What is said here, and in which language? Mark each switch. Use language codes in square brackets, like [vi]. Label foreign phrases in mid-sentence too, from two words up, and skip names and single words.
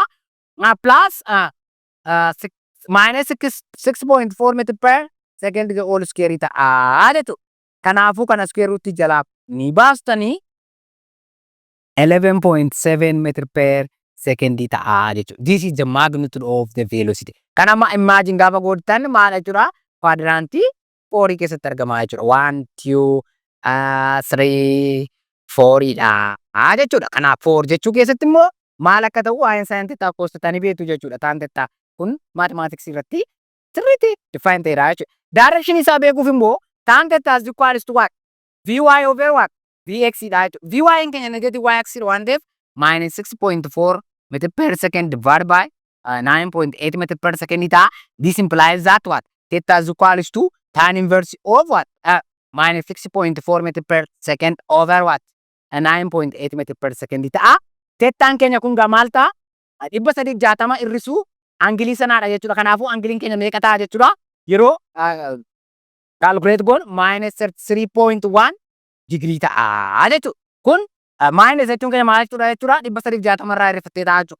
[en] Plus minus 6.4 meter per second the all square [om] ta'a jechuudha. Kanaafuu kana [en] square root [om] jalaa ni baastanii 11.7 [en] meter per second [om] ta'a jechuudha. [en] This is the magnitude of the velocity. [om] Kana amma imagine gaafa gootan maal jechuudha? Quadrantii 4 keessatti argama jechuudha. 1 2 3 4 dha jechuudha. Kanaaf 4 jechuu keessatti immoo maal akka ta'u waa'een [en] sin theta cos theta [om] ni beektu jechuudha. [en] Tan theta [om] kun mathematics irratti sirriitti define ta'eera jechuudha. [en] Direction [om] isaa beekuuf immoo [en] tan theta is equals to what? Vy over what? Vx [om] dha jechuudha. [en] Vy [om] in keenya [en] negative y axis [om] waan ta'eef [en] minus 6.4 meter per second divided by 9.8 meter per second ta'a. This implies that what? Theta is equals to tan inverse of what? Minus 6.4 meter per second over what? 9.8 meter per second ta'a. [om] Thetaan keenya kun maal ta'a? 360 irrisuu angilii sanaadha jechuudha. Kanaafuu angiliin keenya meeqa ta'a jechuudha? Yeroo calculate goon [en] minus 33.1 degree [om] ta'a jechuudha. Kun minus jechuun keenya maal jechuudha jechuudha? 360 irraa irrifattee ta'a jechuudha.